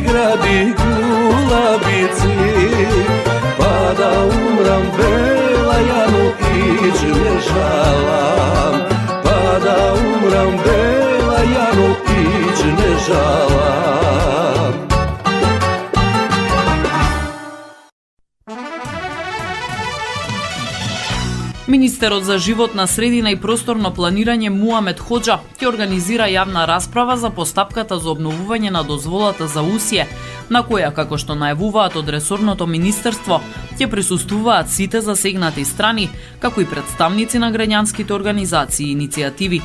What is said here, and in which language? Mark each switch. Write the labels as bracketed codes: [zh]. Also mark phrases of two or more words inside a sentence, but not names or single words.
[mk] млади гулабици, па да умрам бела Јано иѓ не жалам, па да умрам бела Јано иѓ не жалам. Министерот за животна средина и просторно планирање Муамед Хоџа ќе организира јавна расправа за постапката за обновување на дозволата за усје, на која, како што најавуваат од ресорното министерство, ќе присуствуваат сите засегнати страни, како и представници на граѓанските организации и иницијативи.